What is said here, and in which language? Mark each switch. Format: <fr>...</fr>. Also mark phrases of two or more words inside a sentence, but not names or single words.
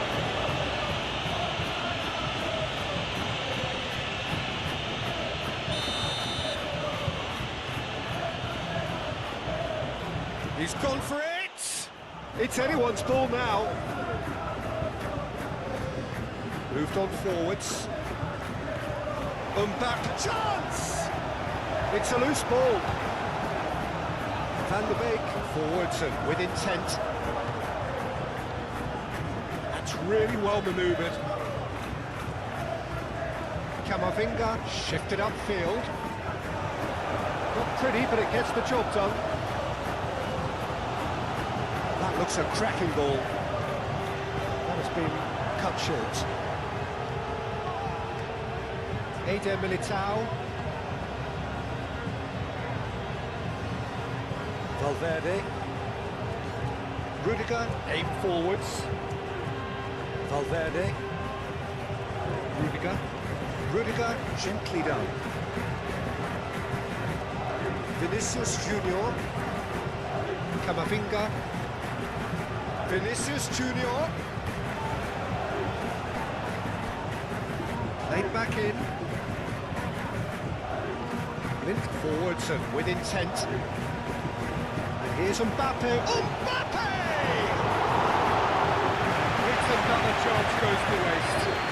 <en>He's gone for it! It's anyone's ball now. Moved on forwards. Mbappe, chance! It's a loose ball. Van der Beek forwards and with intent. That's really well manoeuvred. Camavinga shifted upfield. Not pretty, but it gets the job done. That looks a cracking ball. That has been cut short. Eder Militao. Valverde. Rudiger, aim forwards. Valverde. Rudiger. Rudiger, gently down. Vinicius Junior. Camavinga. Vinicius Junior. Played back in. Linked forwards and with intent. And here's Mbappe. Mbappe! It's another chance goes to waste.</en>